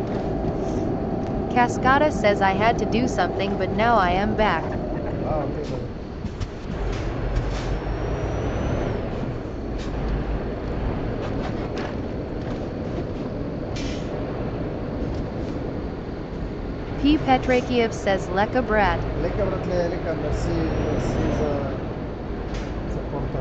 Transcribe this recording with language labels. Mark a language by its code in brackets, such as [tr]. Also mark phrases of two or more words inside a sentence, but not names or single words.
[en] Cascada says I had to do something but now I am back. Ah, okay. Well. P. Petrakiev says [mk] Лека брат. Лека, братле, лека, мерси за конта.